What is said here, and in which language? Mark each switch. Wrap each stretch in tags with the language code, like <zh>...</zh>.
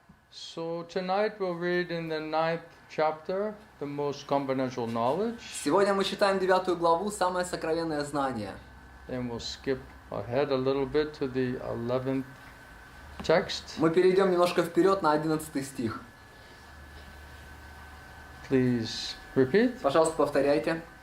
<en>So tonight we'll read in the 9th chapter, the most confidential knowledge.</en> <ru>Сегодня мы читаем 9 главу, самое сокровенное знание.</ru> <en>And we'll skip ahead a little bit to the 11th text.</en> <ru>Мы перейдем немножко вперед на 11 стих.</ru> <en>Please repeat.</en> <ru>Пожалуйста, повторяйте.</ru>